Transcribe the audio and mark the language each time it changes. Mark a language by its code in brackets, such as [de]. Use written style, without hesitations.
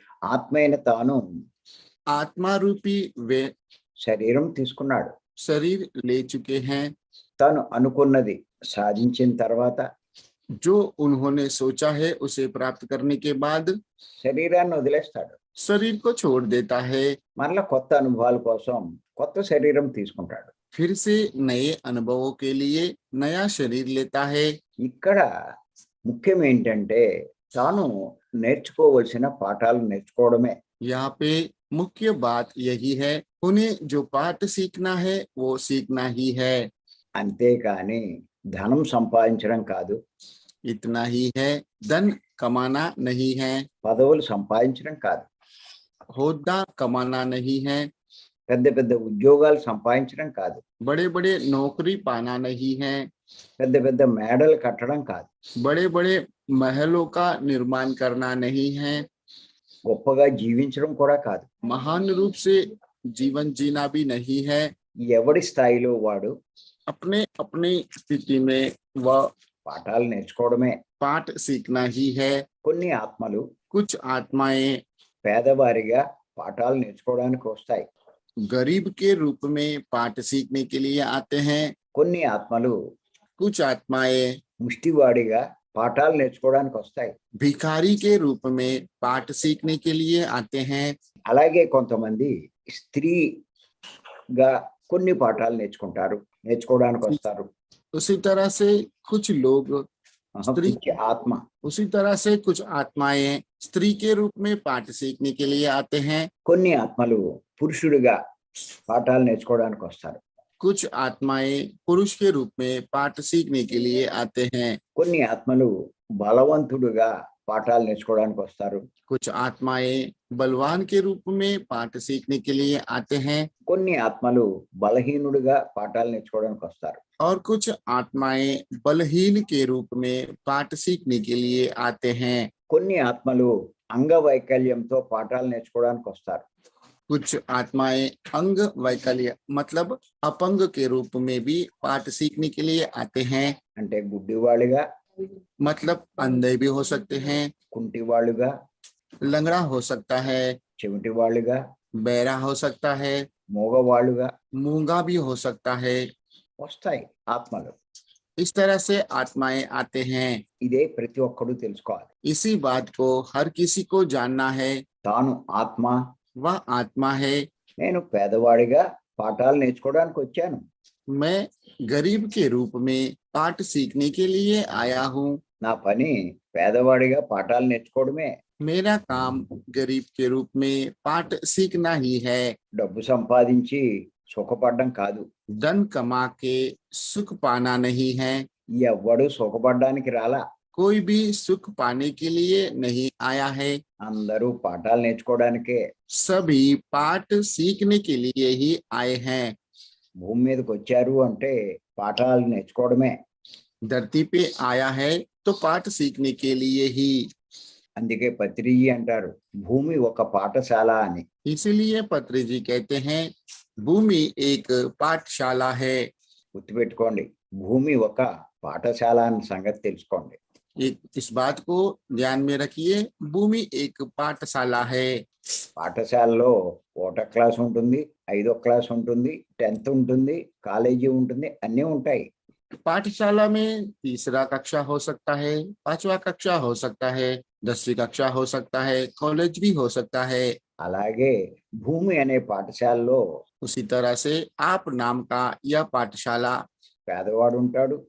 [te] ఆత్మైన తాను [hi] आत्मा रूपी वे [te] శరీరం తీసుకున్నాడు. [hi] शरीर ले चुके हैं। [te] తాను అనుకున్నది సాధించిన తర్వాత [hi] जो उन्होंने सोचा है उसे प्राप्त करने के बाद [te] శరీరాన్ని వదిలేస్తాడు. [hi] शरीर को छोड़ देता है, [te] మరలా కొత్త అనుభవాల కోసం కొత్త శరీరం తీసుకుంటాడు. [hi] फिर से नए अनुभवों के लिए नया शरीर लेता है। [te] ఇక్కడ ముఖ్యం ఏంటంటే తాను నేర్చుకోవలసిన పాఠాలు నేర్చుకోవడమే. [hi] यहाँ पे मुख्य बात यही है, उन्हें जो पाठ सीखना है वो सीखना ही है। [te] అంతేకాని ధనం సంపాదించడం కాదు, [hi] इतना ही है, धन कमाना नहीं है, [te] పదవులు సంపాదించడం కాదు, [hi] होद्दा कमाना नहीं है, [te] పెద్ద పెద్ద ఉద్యోగాలు సంపాదించడం కాదు, [hi] बड़े बड़े नौकरी पाना नहीं है, [te] పెద్ద పెద్ద మేడలు కట్టడం కాదు, [hi] बड़े बड़े महलों का निर्माण करना नहीं है, [te] గొప్పగా జీవించడం కూడా కాదు. [hi] महान रूप से जीवन जीना भी नहीं है। [te] ఎవడి స్థాయిలో వాడు [hi] अपने अपनी स्थिति में वह [te] పాఠాలు నేర్చుకోవడమే. [hi] पाठ सीखना ही है। [te] కొన్ని ఆత్మలు [hi] कुछ आत्माएं [te] పేదవారిగా పాఠాలు నేర్చుకోవడానికి వస్తాయి. [hi] गरीब के रूप में पाठ सीखने के लिए आते हैं। [te] కొన్ని ఆత్మలు [hi] कुछ आत्माएं [te] ముష్టివాడిగా పాఠాలు నేర్చుకోవడానికి వస్తాయి. [hi] भिखारी के रूप में पाठ सीखने के लिए आते हैं। [te] అలాగే కొంతమంది స్త్రీగా కొన్ని పాఠాలు నేర్చుకోవడానికి వస్తారు. [hi] उसी तरह से कुछ लोग स्त्री [te] పిచ్చి ఆత్మ [hi] उसी तरह से कुछ आत्माएं स्त्री के रूप में पाठ सीखने के लिए आते हैं। [te] కొన్ని ఆత్మలు పురుషుడిగా పాఠాలు నేర్చుకోవడానికి వస్తారు. [hi] कुछ आत्माएं पुरुष के रूप में पाठ सीखने के लिए आते हैं। [te] కొన్ని ఆత్మలు బలవంతుడుగా పాఠాలు నేర్చుకోవడానికి వస్తారు. [hi] कुछ आत्माएं बलवान के रूप में पाठ सीखने के लिए आते हैं। [te] కొన్ని ఆత్మలు బలహీనుడిగా పాఠాలు నేర్చుకోవడానికి వస్తారు. [hi] और कुछ आत्माएं बलहीन के रूप में पाठ सीखने के लिए आते हैं। [te] కొన్ని ఆత్మలు అంగవైకల్యంతో పాఠాలు నేర్చుకోవడానికి వస్తారు. [hi] कुछ आत्माएं अंग वैकल्य मतलब अपंग के रूप में भी पाठ सीखने के लिए आते हैं। [te] అంటే గుడ్డివాళ్ళుగా, [hi] मतलब अंधे भी हो सकते हैं, [te] కుంటివాళ్ళుగా, [hi] लंगड़ा हो सकता है, [te] చెవిటివాళ్ళుగా, [hi] बहरा हो सकता है, [te] మూగవాళ్ళుగా [hi] मूंगा भी हो सकता है। [te] వస్తాయి ఆత్మలు. [hi] इस तरह से आत्माएं आते हैं। [te] ఇదే ప్రతి ఒక్కడు తెలుసుకోవాలి. [hi] इसी बात को हर किसी को जानना है। [te] తాను ఆత్మ, [hi] वह आत्मा है। [te] నేను పేదవాడిగా పాఠాలు నేర్చుకోవడానికి వచ్చాను. [hi] मैं गरीब के रूप में पाठ सीखने के लिए आया हूँ। [te] నా పని పేదవాడిగా పాఠాలు నేర్చుకోవడమే. [hi] मेरा काम गरीब के रूप में पाठ सीखना ही है। [te] డబ్బు సంపాదించి సుఖపడడం కాదు. [hi] धन कमा के सुख पाना नहीं है। [te] ఎవ్వడు సుఖపడడానికి రాలా. [hi] कोई भी सुख पाने के लिए नहीं आया है। [te] అందరూ పాఠాలు నేర్చుకోవడానికే. [hi] सभी पाठ सीखने के लिए ही आए हैं। [te] భూమి మీదకి వచ్చారు అంటే పాఠాలు నేర్చుకోవడమే. [hi] धरती पे आया है तो पाठ सीखने के लिए ही। [te] అందుకే పత్రిజీ అంటారు భూమి ఒక పాఠశాల అని. [hi] इसीलिए पत्री जी कहते हैं भूमि एक पाठशाला है। [te] గుర్తుపెట్టుకోండి, భూమి ఒక పాఠశాల అని సంగతి తెలుసుకోండి. [hi] इस बात को ध्यान में रखिए, भूमि एक पाठशाला है। [te] పాఠశాలలో 1వ క్లాస్ ఉంటుంది, 5వ క్లాస్ ఉంటుంది, 10th ఉంటుంది, కాలేజీ ఉంటుంది, అన్నీ ఉంటాయి. [hi] पाठशाला में 3रा कक्षा हो सकता है, 5वां कक्षा हो सकता है, 10वीं कक्षा हो सकता है, कॉलेज भी हो सकता है। [te] అలాగే భూమి అనే పాఠశాలలో [hi] उसी तरह से आप नाम का यह पाठशाला [te] పేదవాడు ఉంటాడు,